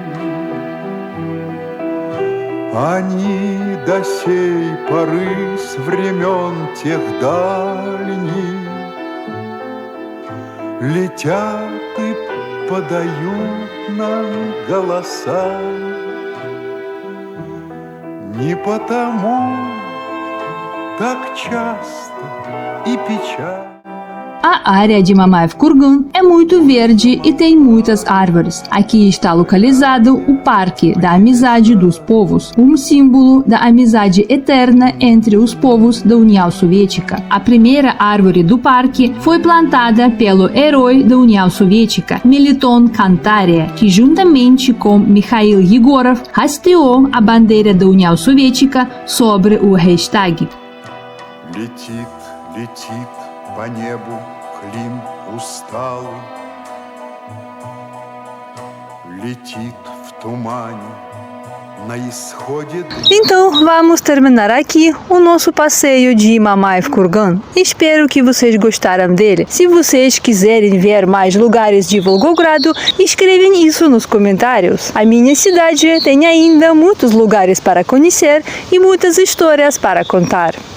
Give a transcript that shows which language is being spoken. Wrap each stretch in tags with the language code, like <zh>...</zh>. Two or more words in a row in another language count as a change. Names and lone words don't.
<ru>Они до сей поры с времен тех дальних летят и подают нам голоса. Не потому так часто и печально.</ru> <pt>A área de Mamaev Kurgan é muito verde e tem muitas árvores. Aqui está localizado o Parque da Amizade dos Povos, um símbolo da amizade eterna entre os povos da União Soviética. A primeira árvore do parque foi plantada pelo herói da União Soviética, Meliton Kantaria, que juntamente com Mikhail Yegorov hasteou a bandeira da União Soviética sobre o Reichstag.</pt> <ru>Летит, летит по небу Клим усталый, летит в тумане на исходе.</ru> <pt>Então, vamos terminar aqui o nosso passeio de Mamaev Kurgan. Espero que vocês gostaram dele. Se vocês quiserem ver mais lugares de Volgogrado, escrevem isso nos comentários. A minha cidade tem ainda muitos lugares para conhecer e muitas histórias para contar.</pt>